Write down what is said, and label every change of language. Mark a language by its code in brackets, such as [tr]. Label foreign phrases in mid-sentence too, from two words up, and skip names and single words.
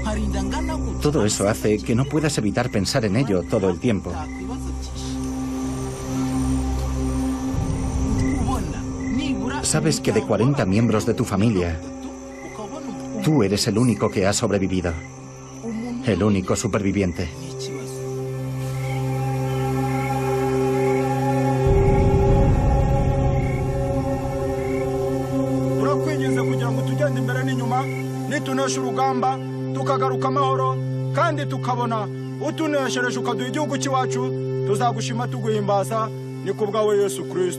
[es] Todo eso hace que no puedas evitar pensar en ello todo el tiempo. Sabes que de 40 miembros de tu familia, tú eres el único que ha sobrevivido. El único superviviente. [rw] turakwinginze kugira ngo tugende imbere n'inyuma nitunesha urugamba tukagaruka amahoro kandi tukabona utuneshereje ukaduha igihugu cy'iwacu tuzagushima tuguhimbaza ni ku bwawe Yesu Kristo.